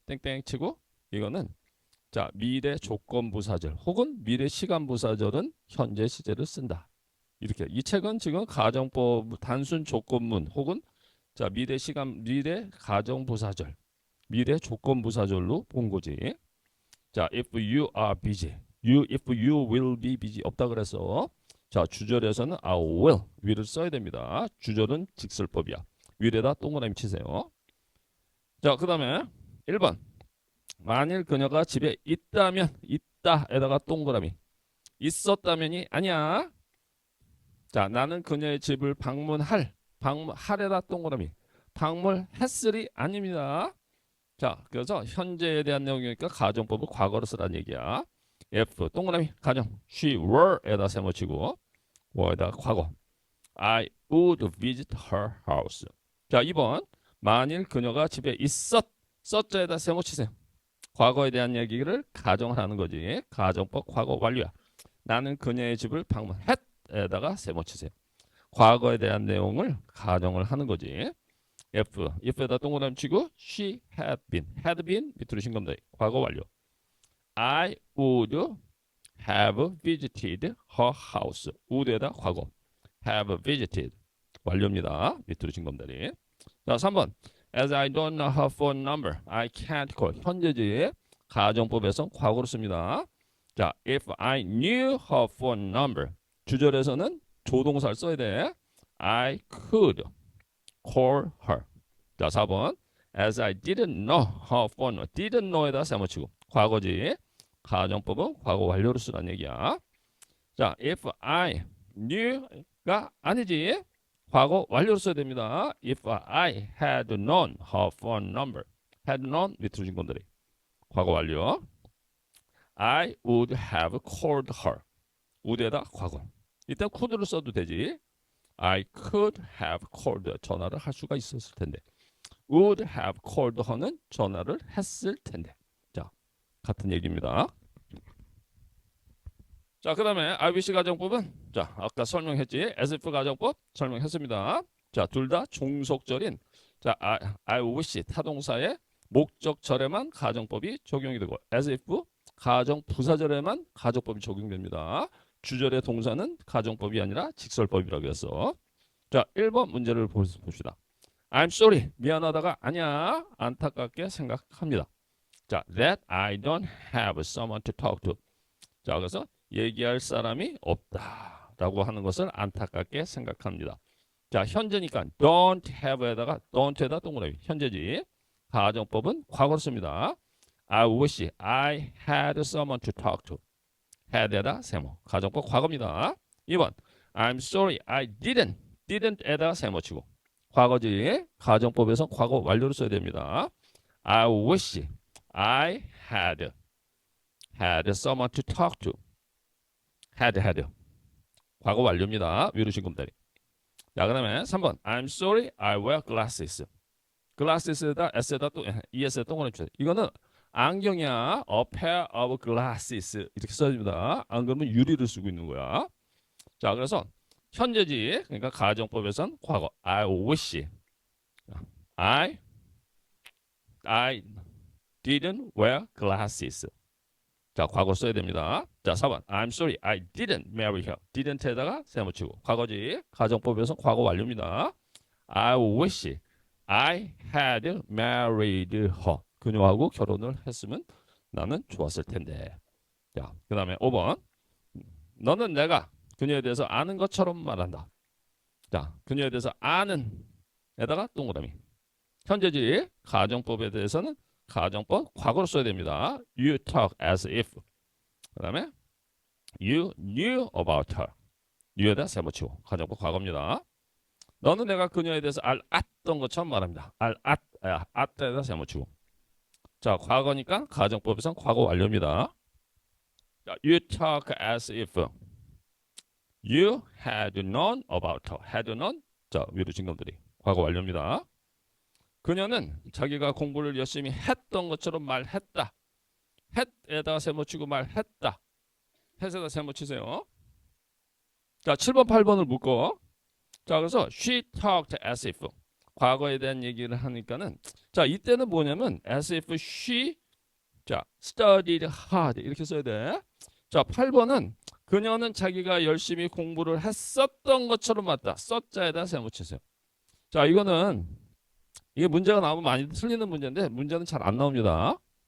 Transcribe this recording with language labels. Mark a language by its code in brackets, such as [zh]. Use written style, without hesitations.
[ko] 땡땡 치고 이거는 자, 미래 조건부사절 혹은 미래 시간부사절은 현재 시제를 쓴다. 이렇게 이 책은 지금 가정법 단순 조건문 혹은 자, 미래 가정부사절 미래 조건부사절로 본 거지. [en] 자, if you are busy, if you will be busy [ko] 없다 그래서 자, 주절에서는 [en] I will을 써야 됩니다. [ko] 주절은 직설법이야. will에다 동그라미 치세요. 자, 그 다음에 1번. 만일 그녀가 집에 있다면 있다에다가 동그라미. 있었다면이 아니야. 자, 나는 그녀의 집을 방문할에다 동그라미. 방문했으리 아닙니다. 자, 그래서 현재에 대한 내용이니까 가정법을 과거로 쓰라는 얘기야. [en] F 동그라미 가정 she were에다 세모치고 were에다 과거 I would visit her house. [ko] 자, 2번 만일 그녀가 집에 썼자에다 세모치세요. 과거에 대한 얘기를 가정을 하는 거지. 가정법 과거 완료야. 나는 그녀의 집을 방문했에다가 세모치세요. 과거에 대한 내용을 가정을 하는 거지. if에다 동그라미 치고 she had been 밑으로 신검다. 과거 완료. [en] I would have visited her house. would에다 과거. have visited 완료입니다. [ko] 밑으로 신검다리. 자, 3번. [en] As I don't know her phone number, I can't call. [ko] 현재지. 가정법에서 과거로 씁니다. [en] 자, if I knew her phone number. [ko] 주절에서는 조동사를 써야 돼. [en] I could call her. [ko] 자, 4번. [en] As I didn't know her phone. [ko] didn't know에다 세모치고 과거지. 가정법은 과거 완료로 쓰라는 얘기야. [en] 자, if I knew가 아니지. [ko] 과거 완료로 써야 됩니다. [en] If I had known her phone number. [ko] had known 밑으로 진 건들이. 과거 완료. [en] I would have called her. would에다 과거. 일단 could를 [ko] 써도 되지. [en] I could have called [ko] 전화를 할 수가 있었을 텐데. [en] would have called her는 [ko] 전화를 했을 텐데. 자, 같은 얘기입니다. 자, 그 다음에 I wish 가정법은 자, 아까 설명했지. as if 가정법 설명했습니다. 자, 둘 다 종속절인 자, I wish 타동사의 목적절에만 가정법이 적용이 되고 as if 가정 부사절에만 가정법이 적용됩니다. 주절의 동사는 가정법이 아니라 직설법이라고 해서 자, 1번 문제를 봅시다. [en] I'm sorry. [ko] 미안하다가 아니야. 안타깝게 생각합니다. [en] 자, that I don't have someone to talk to. [ko] 자, 그래서 얘기할 사람이 없다라고 하는 것을 안타깝게 생각합니다. 자, 현재니까 don't have에다가 don't에다 동그라미. 현재지. 가정법은 과거로 씁니다. [en] I wish I had someone to talk to. [ko] had에다 세모. 가정법 과거입니다. 2번. [en] I'm sorry I didn't에다 세모 치고. [ko] 과거지. 가정법에서 과거 완료를 써야 됩니다. [en] I wish I had someone to talk to. [ko] had. 과거 완료입니다. 위로 신금다리. 자, 그 다음에 3번. [en] I'm sorry I wear glasses. [ko] glasses에다 s에다 또 es에 동그라미 쳐요. 이거는 안경이야. [en] A pair of glasses 이렇게 써줍니다. [ko] 안 그러면 유리를 쓰고 있는 거야. 자, 그래서 현재지. 그러니까 가정법에선 과거. [en] I wish I didn't wear glasses. [ko] 자, 과거 써야 됩니다. 자, 4번. [en] I'm sorry I didn't marry her. [ko] didn't에다가 세모치고. 과거지. 가정법에서 과거 완료입니다. [en] I wish I had married her. [ko] 그녀하고 결혼을 했으면 나는 좋았을 텐데. 자, 그 다음에 5번. 너는 내가 그녀에 대해서 아는 것처럼 말한다. 자, 그녀에 대해서 아는 에다가 동그라미. 현재지. 가정법에 대해서는 가정법 과거로 써야 됩니다. [en] You talk as if. [ko] 그 다음에 [en] you knew about her. [ko] new에다 세모치고. 가정법 과거입니다. 너는 내가 그녀에 대해서 알았던 것처럼 말합니다. 알았다에다 세모치고. 자, 과거니까 가정법에선 과거 완료입니다. [en] 자, you talk as if you had known about her. [ko] had known. 자, 위로 진검들이. 과거 완료입니다. 그녀는 자기가 공부를 열심히 했던 것처럼 말했다. 했에다가 세모치고 말했다. 했에다 세모치세요. 자, 7번, 8번을 묶어. [en] 자, 그래서 she talked as if. [ko] 과거에 대한 얘기를 하니까는 자, 이때는 뭐냐면 [en] as if she 자, studied hard [ko] 이렇게 써야 돼. 자, 8번은 그녀는 자기가 열심히 공부를 했었던 것처럼 맞다. 썼자에다 세모치세요. 자, 이거는 이게 문제가 나오면 많이 틀리는 문제인데 문제는 잘 안 나옵니다.